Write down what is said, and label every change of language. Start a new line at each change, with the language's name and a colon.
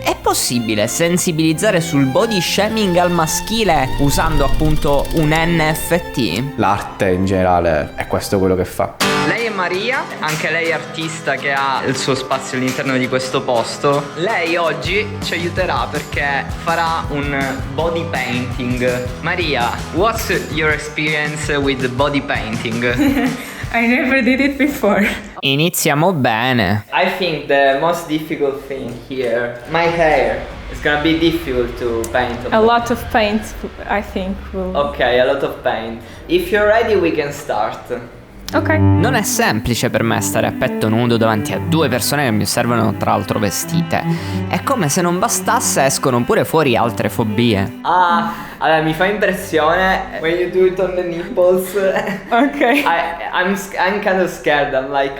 Italian: È possibile sensibilizzare sul body shaming al maschile usando appunto un NFT? L'arte in generale è questo quello che fa. Lei è Maria, anche lei è artista che ha il suo spazio all'interno di questo posto. Lei oggi ci aiuterà perché farà un body painting.
English: Maria, what's your experience with body painting? I never did it before.
Italian: Iniziamo bene.
English: I think the most difficult thing here, my hair. It's gonna be difficult to paint on A that. lot of paint, I think, will. Okay, a lot of paint. If you're ready, we can start. Okay.
Italian: Non è semplice per me stare a petto nudo davanti a due persone che mi osservano tra l'altro vestite. È come se non bastasse, escono pure fuori altre fobie. Ah, allora mi fa impressione
English: when you do it on the nipples. Okay. I'm kind of scared. I'm like,